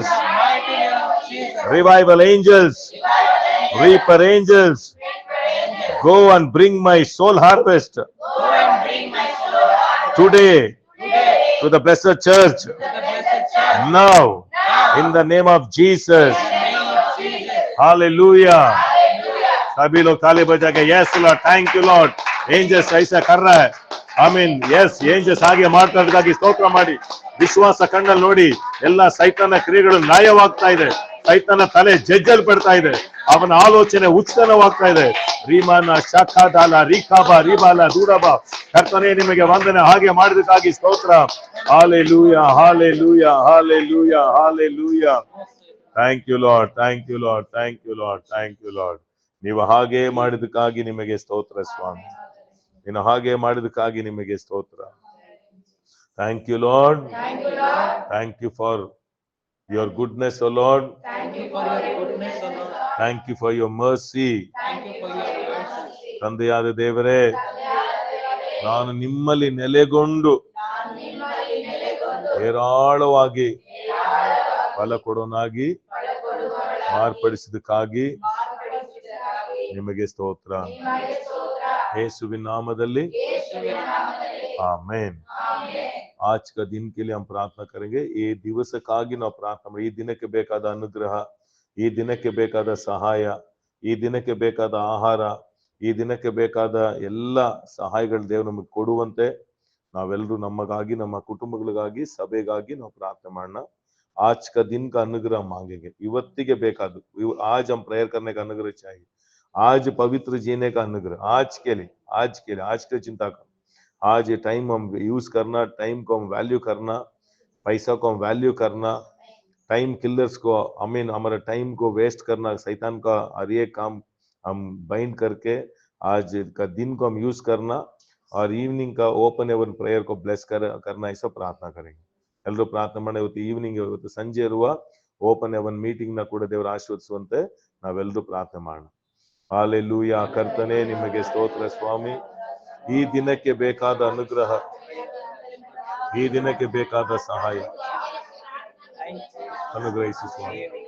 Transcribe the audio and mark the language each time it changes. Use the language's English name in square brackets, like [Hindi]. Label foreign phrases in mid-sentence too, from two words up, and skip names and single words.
[English] Revival angels, reaper angels, go and bring my soul harvest today to the blessed church, now, in the name of Jesus. [Hindi] Hallelujah. सभी लोग ताली बजा के [English] Yes Lord, thank you Lord. [Hindi] एंजल्स ऐसा कर रहा है. ಆಮೀನ್. [English] Yes, angels [Kannada] ಹಾಗೆ ಮಾಡ್ತಾ ಸ್ತೋತ್ರ ಮಾಡಿ ವಿಶ್ವಾಸ ಕಣ್ಣಲ್ಲಿ ನೋಡಿ ಎಲ್ಲ ಸೈತಾನ ಕ್ರಿಯೆಗಳು ನ್ಯಾಯವಾಗ್ತಾ ಇದೆ. ಸೈತಾನ ತಲೆ ಜಜ್ಜಲ್ಪಡ್ತಾ ಇದೆ. ಅವನ ಆಲೋಚನೆ ಉತ್ಥಾನವಾಗ್ತಾ ಇದೆ. ರೀಮಾನ ಶಾಖಾದಾಲ ರೀಕಾಬ ರೀಬಾಲ ದೂರಬ. ಕರ್ತನೇ ನಿಮಗೆ ವಂದನೆ, ಹಾಗೆ ಮಾಡಿದಕ್ಕಾಗಿ ಸ್ತೋತ್ರ. ಹಾಲೆಲೂಯಾ, ಹಾಲೆಲೂಯಾ, ಹಾಲೆಲೂಯಾ, ಹಾಲೆಲೂಯಾ. [English] Thank you Lord, thank you Lord, thank you Lord, thank you Lord. [Kannada] ನೀವು ಹಾಗೆ ಮಾಡಿದಕ್ಕಾಗಿ ನಿಮಗೆ ಸ್ತೋತ್ರ ಸ್ವಾಮಿ. ನೀನು ಹಾಗೆ ಮಾಡಿದಕ್ಕಾಗಿ ನಿಮಗೆ ಸ್ತೋತ್ರ. [English] Thank you Lord, thank you for your goodness, O Lord. Thank you for your goodness, O Lord. Thank you for your mercy. Thank you for your mercy. [Kannada] ತಂದೆಯಾದ ದೇವರೇ, ನಾನು ನಿಮ್ಮಲ್ಲಿ ನೆಲೆಗೊಂಡು ಹೇರಾಳವಾಗಿ ಫಲ ಕೊಡೋನಾಗಿ ಮಾರ್ಪಡಿಸಿದಕ್ಕಾಗಿ ನಿಮಗೆ ಸ್ತೋತ್ರ. ಯೇಸುವಿನ ನಾಮದಲ್ಲಿ ಆಮೇನ್. [Hindi] आज का दिन के लिए हम प्रार्थना करेंगे. [Kannada] ಈ ದಿವಸಕ್ಕಾಗಿ ನಾವು ಪ್ರಾರ್ಥನೆ ಮಾಡಿ, ಈ ದಿನಕ್ಕೆ ಬೇಕಾದ ಅನುಗ್ರಹ, ಈ ದಿನಕ್ಕೆ ಬೇಕಾದ ಸಹಾಯ, ಈ ದಿನಕ್ಕೆ ಬೇಕಾದ ಆಹಾರ, ಈ ದಿನಕ್ಕೆ ಬೇಕಾದ ಎಲ್ಲ ಸಹಾಯಗಳು ದೇವರು ನಮಗೆ ಕೊಡುವಂತೆ ನಾವೆಲ್ಲರೂ ನಮಗಾಗಿ, ನಮ್ಮ ಕುಟುಂಬಗಳಿಗಾಗಿ, ಸಭೆಗಾಗಿ ನಾವು ಪ್ರಾರ್ಥನೆ ಮಾಡೋಣ. [Hindi] आज का दिन का अनुग्रह मांगेंगे. [Kannada] ಇವತ್ತಿಗೆ ಬೇಕಾದ, [Hindi] आज हम प्रेयर करने का अनुग्रह चाहिए. आज पवित्र जीने का अनुग्रह आज के लिए, आज के लिए, आज के चिंता कर. आज ये टाइम हम यूज करना, टाइम को हम वैल्यू करना, पैसा को हम वैल्यू करना, [English] time killers [Hindi] को अमीन हमारा टाइम को वेस्ट करना, शैतान का हर एक काम हम बाइंड करके आज का दिन को हम यूज करना, और इवनिंग का [English] open heaven prayer [Hindi] को ब्लेस करना, ऐसा प्रार्थना करेंगे. [Kannada] ಎಲ್ಲರೂ ಪ್ರಾರ್ಥನೆ ಮಾಡಿ. ಇವತ್ತು ಈವ್ನಿಂಗ್, ಇವತ್ತು ಸಂಜೆ ಇರುವ [English] open heaven meeting [Kannada] ನ ಕೂಡ ದೇವರು ಆಶೀರ್ವದಿಸುವಂತೆ ನಾವೆಲ್ಲರೂ ಪ್ರಾರ್ಥನೆ ಮಾಡೋಣ. ಹಾಲೆಲೂಯಾ. ಕರ್ತನೇ ನಿಮಗೆ ಸ್ತೋತ್ರ ಸ್ವಾಮಿ. ಈ ದಿನಕ್ಕೆ ಬೇಕಾದ ಅನುಗ್ರಹ, ಈ ದಿನಕ್ಕೆ ಬೇಕಾದ ಸಹಾಯ ಅನುಗ್ರಹಿಸಿ ಸ್ವಾಮಿ.